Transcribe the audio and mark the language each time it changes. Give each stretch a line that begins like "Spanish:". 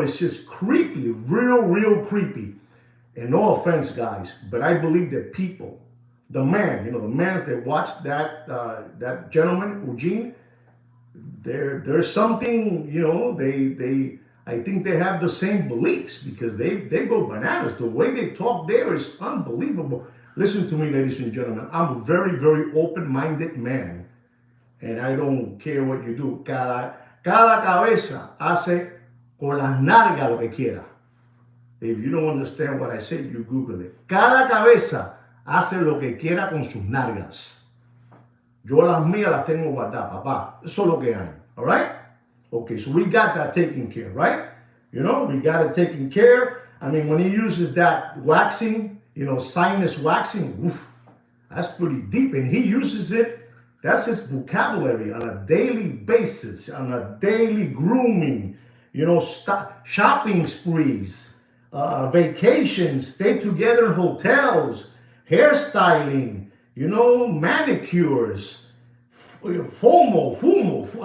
English: It's just creepy, real creepy. And no offense, guys, but I believe that people, the man, you know, the mans that watch that gentleman, Eugene, there's something, you know, I think they have the same beliefs because they go bananas. The way they talk there is unbelievable. Listen to me, ladies and gentlemen. I'm a very open-minded man, and I don't care what you do.
Spanish: Cada cabeza hace con las nalgas lo que quiera.
English: If you don't understand what I said, you Google it.
Spanish: Cada cabeza hace lo que quiera con sus nalgas. Yo las mías las tengo guardadas, papá. Eso es lo que hay.
English: All right? Okay, so we got that taken care, right? You know, we got it taken care. I mean, when he uses that waxing, you know, sinus waxing, oof, that's pretty deep. And he uses it, that's his vocabulary on a daily basis, on a daily grooming, you know, shopping sprees, vacations, stay together in hotels, hairstyling, you know, manicures, fumo.